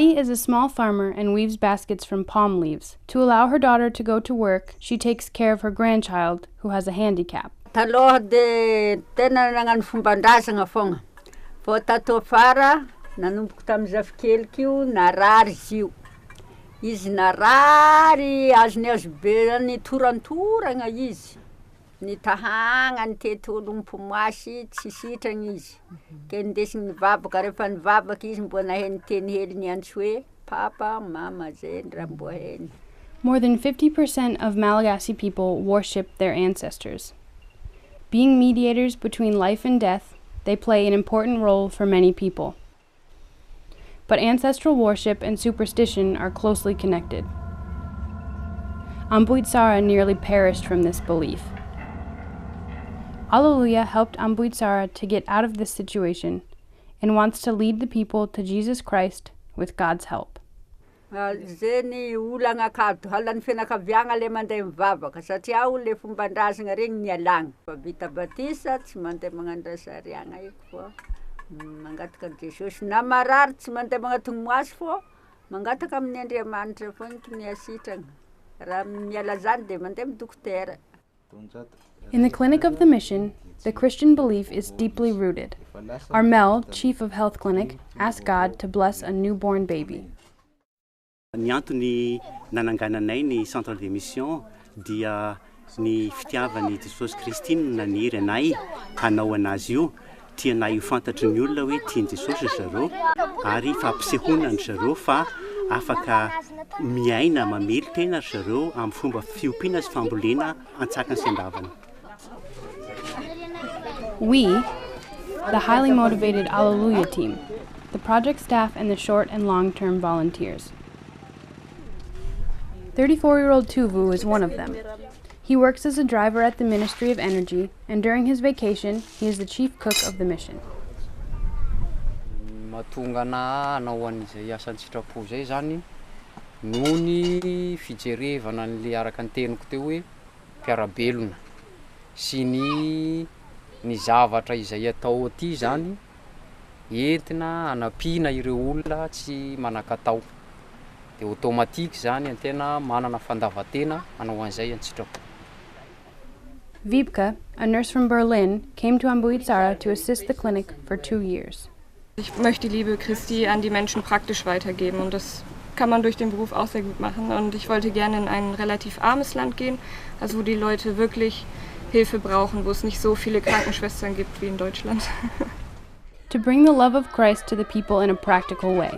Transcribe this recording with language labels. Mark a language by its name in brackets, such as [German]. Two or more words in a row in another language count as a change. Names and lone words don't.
[English] a small farmer and weaves baskets from palm leaves. To allow her daughter to go to work, she takes care of her grandchild, who has a handicap. [Malagasy] Taloha de tena nagnano fomban-drazana fogna. Fô tato afara, nanomboka tamin'ny zafikeliky io, narary izy io. Izy narary, azony azo be, nitoragna izy. Nitahagna, nitety olo mpomoasy, tsy sitragna izy. Ke nindesiny nivavaka, rehefa nivavaka izy mbo naheny teny hely niantso hoe, papa, mama, zay raha mbo heny. [English] More than 50% of Malagasy people worship their ancestors. Being mediators between life and death, they play an important role for many people. But ancestral worship and superstition are closely connected. Ambuitsara nearly perished from this belief. Aleloia helped Ambuitsara to get out of this situation and wants to lead the people to Jesus Christ with God's help. [Malagasy] Zeny olana akato, halan'ny fianakaviagna le mandeha mivavaka satria le fomban-drazana regny nialagna. Fa vita batisa tsy mandeha magnano rasariagna eky fô mangataka Jesosy. Na marary tsy mandeha magnatony moasy fô mangataka amin'ny Andriamanitra foana ny asitragna. Raha miala zany de mandeha amin'ny dokotera. [English] In the clinic of the mission, the Christian belief is deeply rooted. Armel, chief of health clinic, asked God to bless a newborn baby. [Malagasy] Ny antony nanangananay ny [French] centre de mission [Malagasy] dia ny fitiavan'ny Jesosy Kristy no naniry anay hanao anazy io. Tianay ho fantatry ny olona hoe tiany Jesosy zareo ary fampisehoana ny zareo fa afaka miaina mamely tena zareo amin'ny fomba fiompiana sy fambolena antsakany sy andavana. [English] We, the highly motivated Aleluia team, the project staff and the short and long-term volunteers. 34-year-old Tuvu is one of them. He works as a driver at the Ministry of Energy, and during his vacation, he is the chief cook of the mission. [Malagasy] Mahatonga na hanao an'izay asan'ny sitrapo zay zany noho ny fijerevana an'le araka ny teniko teo hoe mpiarabelona sy ny zavatra izay atao aty zany entina hanampiana ireo olona tsy manan-katao. De automatique zany antena manana fandavatena hanao an'izay an-tsitrapo. [English] Wiebke, a nurse from Berlin, came to Ambuitsara to assist the clinic for 2 years. [German] Ich möchte die Liebe Christi an die Menschen praktisch weitergeben und das kann man durch den Beruf auch sehr gut machen. Und ich wollte gerne in ein relativ armes Land gehen, also wo die Leute wirklich Hilfe brauchen, wo es nicht so viele Krankenschwestern gibt wie in Deutschland. [English] To bring the love of Christ to the people in a practical way.